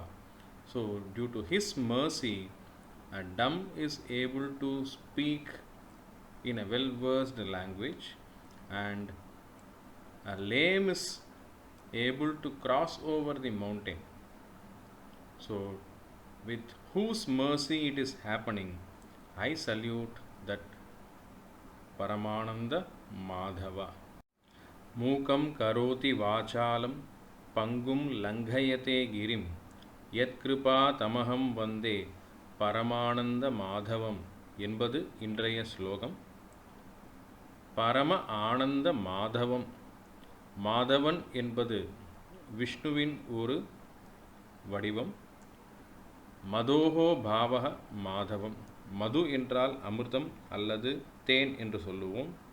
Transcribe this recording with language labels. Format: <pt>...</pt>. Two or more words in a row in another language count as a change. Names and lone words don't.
<en>So, due to his mercy, a dumb is able to speak in a well versed language, and a lame is able to cross over the mountain. So, with whose mercy it is happening, I salute that Paramananda Madhava.</en> <sa>मूकं करोति वाचालं पङ्गुं लङ्घयते गिरिम् यत्कृपा तमहं वन्दे परमानन्द माधवम्</sa> <ta>என்பது இன்றைய ஸ்லோகம்.</ta> <sa>परम आनन्द माधवम्.</sa> <ta>மாதவன் என்பது விஷ்ணுவின் ஒரு வடிவம். மதோஹோ பாவக மாதவம். மது என்றால் அமிர்தம் அல்லது தேன் என்று சொல்லுவோம்.</ta>